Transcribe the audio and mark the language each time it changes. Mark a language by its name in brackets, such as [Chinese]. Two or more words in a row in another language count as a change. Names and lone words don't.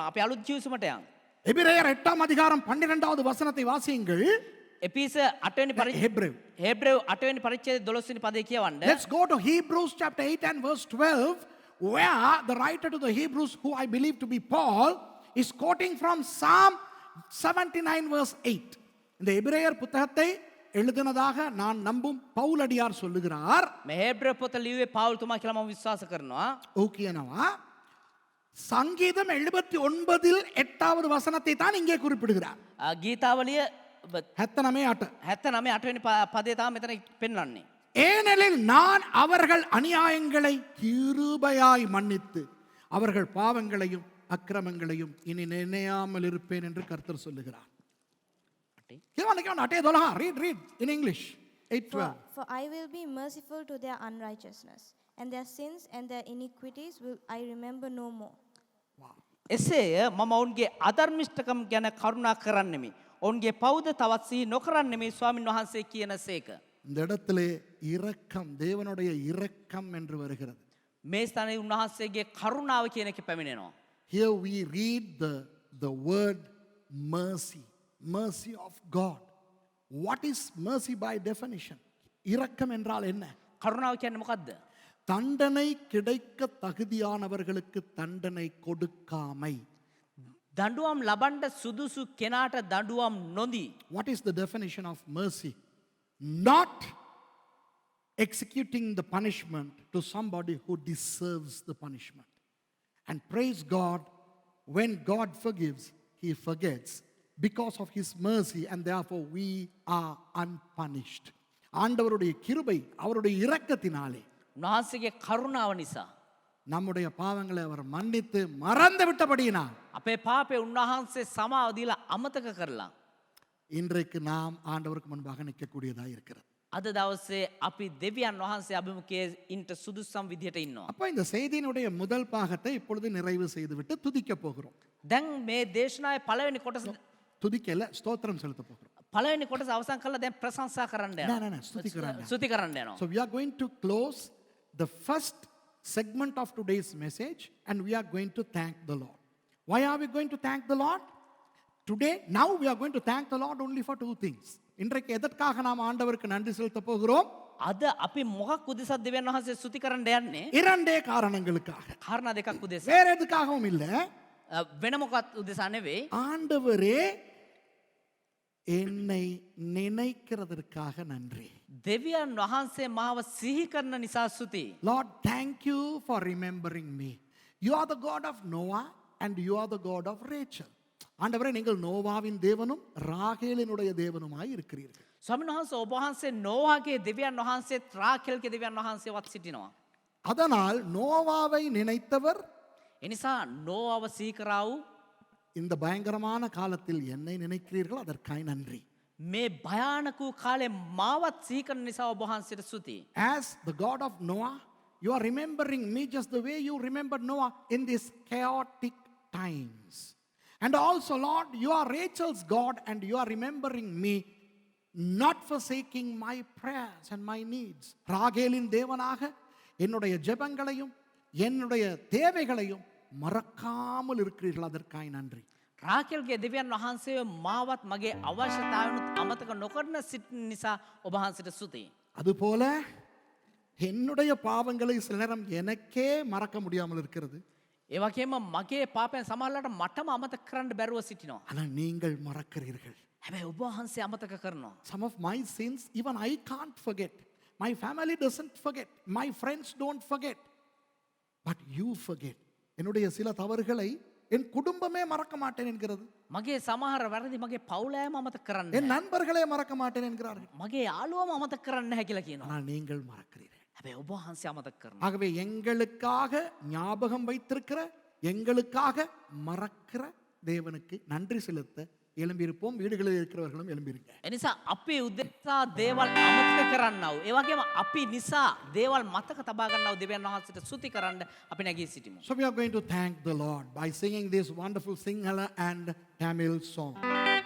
[Sinhala] අපි අලුත් ජීවිතයට යමු. [Tamil] எபிரேயர் 8ஆம் அதிகாரம் 12வது வசனத்தை வாசியுங்கள். [Sinhala] එපිස 8 වෙනි පරිච්ඡේදය හේබ්‍රේව 8 වෙනි පරිච්ඡේදය 12 වෙනි පදේ කියවන්න. [English] Let's go to Hebrews chapter 8 and verse 12 where the writer to the Hebrews, who I believe to be Paul, is quoting from Psalm 79 verse 8. [Tamil] இந்த எபிரேயர் புத்தகத்தை எழுதினதாக நான் நம்பும் பவுலடியார் சொல்லுகிறார். [Sinhala] මේ හේබ්‍රේව පොත ලියුවේ පාවුල් තුමා කියලා මම විශ්වාස කරනවා. [Tamil] ஓகேனவா? சங்கீதம் 79 8வது வசனத்தை தான் இங்கே குறிப்பிடுகிறார். [Sinhala] ගීතාවලිය 79 79 8 වෙනි පදේ තමයි මෙතන පෙන්වන්නේ. [Tamil] ஏனெனில் நான் அவர்கள் அநியாயங்களை கிருபையாய் மன்னித்து அவர்கள் பாவங்களையும் அக்கிரமங்களையும் இனி நினையாமல் இருப்பேன் என்று கர்த்தர் சொல்லுகிறார். [English] Read in English. 8:12. For I will be merciful to their unrighteousness, and their sins and their iniquities will I remember no more. [Sinhala] එසේය මම ඔවුන්ගේ අධර්මිෂ්ඨකම් ගැන කරුණා කරන්නෙමි. ඔවුන්ගේ පවුද තවත් සිහි නොකරන්නෙමි ස්වාමින් වහන්සේ කියනසේක. [Tamil] இந்த இடத்திலே இரக்கம், தேவனுடைய இரக்கம் என்று வருகிறது. [Sinhala] මේ ස්ථානයේ උන්වහන්සේගේ කරුණාව කියන එක පැමිණෙනවා. [English] Here we read the word mercy. Mercy of God. What is mercy by definition? [Tamil] இரக்கம் என்றால் என்ன? [Sinhala] කරුණාව කියන්නේ මොකද්ද? [Tamil] தண்டனை கிடைக்க தகுதியானவர்களுக்கு தண்டனை கொடுக்காமை. [Sinhala] දඬුවම් ලබන්න සුදුසු කෙනාට දඬුවම් නොදී. [English] What is the definition of mercy? Not executing the punishment to somebody who deserves the punishment. And praise God, when God forgives, He forgets because of His mercy, and therefore we are unpunished. [Tamil] ஆண்டவருடைய கிருபை, அவருடைய இரக்கத்தினாலே [Sinhala] උන්වහන්සේගේ කරුණාව නිසා [Tamil] நம்முடைய பாவங்களை அவர் மன்னித்து மறந்து விட்டபடியினால் [Sinhala] අපේ පාපේ උන්වහන්සේ සමාව දීලා අමතක කරලා [Tamil] இன்றைக்கு நாம் ஆண்டவருக்கு முன்பாக நிற்கக்கூடியதாக இருக்கிறது. [Sinhala] අද දවසේ අපි දෙවියන් වහන්සේ අභිමුඛයේ ඉන්ට සුදුසම් විදිහට ඉන්නවා. [Tamil] அப்போ இந்த செய்தியினுடைய முதல் பாகத்தை இப்பொழுது நிறைவு செய்துவிட்டு துதிக்க போகிறோம். [Sinhala] දැන් මේ දේශනාවේ පළවෙනි කොටස [Tamil] துதிக்கல, ஸ்தோத்திரம் செலுத்த போகிறோம். [Sinhala] පළවෙනි කොටස අවසන් කරලා දැන් ප්‍රශංසා කරන්න No, යනවා. [English] no, no, [Sinhala] ஸ்துதி කරන්න. ස්තුති කරන්න යනවා. [English] So we are going to close the first segment of today's message and we are going to thank the Lord. Why are we going to thank the Lord? Today, now we are going to thank the Lord only for two things. [Tamil] இன்றைக்கு எதற்காக நாம் ஆண்டவருக்கு நன்றி செலுத்த போகிறோம்? [Sinhala] අද අපි මොකක් උදෙසාද දෙවියන් වහන්සේ ස්තුති කරන්න යන්නේ? [Tamil] இரண்டே காரணங்களுக்காக. [Sinhala] කාරණා දෙකක් උදෙසා. [Tamil] வேற எதுக்காகவும் இல்ல. [Sinhala] වෙන මොකක් උදෙසා නෙවෙයි. [Tamil] ஆண்டவரே என்னை நினைக்கிறதற்காக நன்றி. [Sinhala] දෙවියන් වහන්සේ මාව සිහි කරන නිසා ස්තුති. [English] Lord, thank you for remembering me. You are the God of Noah and you are the God of Rachel. [Tamil] ஆண்டவரே, நீங்கள் நோவாவின் தேவனும் ராகேலினுடைய தேவனுமாய் இருக்கிறீர்கள். [Sinhala] ස්වාමීන් වහන්සේ ඔබ වහන්සේ නෝවාගේ දෙවියන් වහන්සේත් රාකේල්ගේ දෙවියන් වහන්සේවත් සිටිනවා. [Tamil] அதனால் நோவாவை நினைத்தவர் [Sinhala] එනිසා නෝවාව සිහි කරා වූ [Tamil] இந்த பயங்கரமான காலத்தில் என்னை நினைக்கிறீர்கள், அதற்காய் நன்றி. [Sinhala] මේ භයානක වූ කාලේ මාවත් සිහි කරන නිසා ඔබ වහන්සේට ස්තුතියි. [English] As the God of Noah, you are remembering me just the way you remembered Noah in these chaotic times. And also, Lord, you are Rachel's God and you are remembering me, not forsaking my prayers and my needs. [Tamil] ராகேலின் தேவனாக என்னுடைய ஜெபங்களையும் என்னுடைய தேவைகளையும் மறக்காமல் இருக்கிறீர்கள், அதற்காய் நன்றி. [Sinhala] රාකේල්ගේ දෙවියන් වහන්සේ මාවත් මගේ අවශ්‍යතාවනුත් අමතක නොකරන සිටින නිසා ඔබ වහන්සේට ස්තුතියි. [Tamil] அதுபோல என்னுடைய பாவங்களை சில நேரம் எனக்கே மறக்க முடியாமல் இருக்கிறது. [Sinhala] ඒ වගේම මගේ පාපයන් සමහරවිට මටම අමතක කරන්න බැරුව සිටිනවා. [Tamil] ஆனால் நீங்கள் மறக்கிறீர்கள். [Sinhala] හැබැයි ඔබ වහන්සේ අමතක කරනවා. [English] Some of my sins even I can't forget. My family doesn't forget. My friends don't forget. But you forget. [Tamil] என்னுடைய சில தவறுகளை என் குடும்பமே மறக்க மாட்டேன் என்கிறது. [Sinhala] මගේ සමහර වැරදි මගේ පවුලෑම අමතක කරන්න. [Tamil] என் நண்பர்களே மறக்க மாட்டேன் என்கிறார்கள். [Sinhala] මගේ යාළුවම අමතක කරන්න නැහැ කියලා කියනවා. [Tamil] ஆனால் நீங்கள் மறக்கிறீர்கள். [Sinhala] හැබැයි ඔබ වහන්සේ අමතක කරනවා. [Tamil] ஆகவே எங்களுக்காக ஞாபகம் வைத்திருக்கிற, எங்களுக்காக மறக்கிற தேவனுக்கு நன்றி செலுத்த எழும்பியிருப்போம். வீடுகளில் இருக்கிறவர்களும் எழும்பியிருங்க. [Sinhala] එනිසා අපි උදෙසා දේවල් අමතක කරන්නව. ඒ වගේම අපි නිසා දේවල් මතක තබා ගන්නව දෙවියන් වහන්සේට ස්තුති කරන්න අපි නැගී සිටිමු. [English] So we are going to thank the Lord by singing this wonderful Sinhala and Tamil song.